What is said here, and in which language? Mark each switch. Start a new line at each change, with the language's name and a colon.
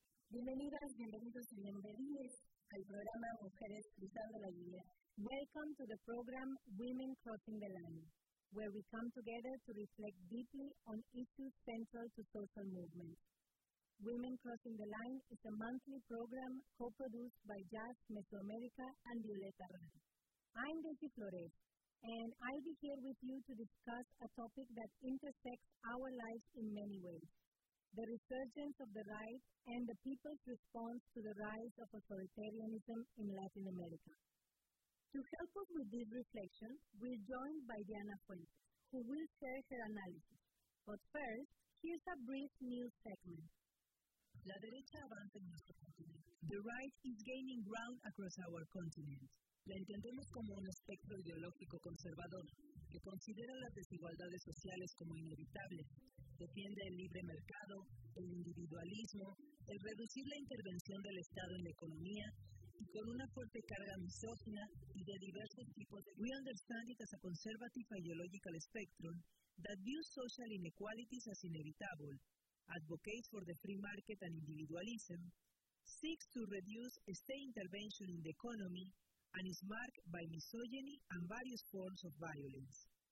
Spanish: Bienvenidas, bienvenidos y bienvenidas al programa Mujeres Cruzando la Línea.
English: Welcome to the program Women Crossing the Line, where we come together to reflect deeply on issues central to social movements. Women Crossing the Line is a monthly program co-produced by Jazz Mesoamerica and Violeta Ran. I'm Desi Flores, and I'll be here with you to discuss a topic that intersects our lives in many ways: the resurgence of the right and the people's response to the rise of authoritarianism in Latin America. To help us with this reflection, we're joined by Diana Fuentes, who will share her analysis. But first, here's a brief news segment.
Spanish: La derecha avanza en nuestro continente.
English: The right is gaining ground across our continent.
Spanish: La entendemos como un espectro ideológico conservador que considera las desigualdades sociales como inevitables, defiende el libre mercado, el individualismo, el reducir la intervención del Estado en la economía, con una fuerte carga misógina y de diversos tipos de...
English: We understand it as a conservative ideological spectrum that views social inequalities as inevitable, advocates for the free market and individualism, seeks to reduce state intervention in the economy, and is marked by misogyny and various forms of violence.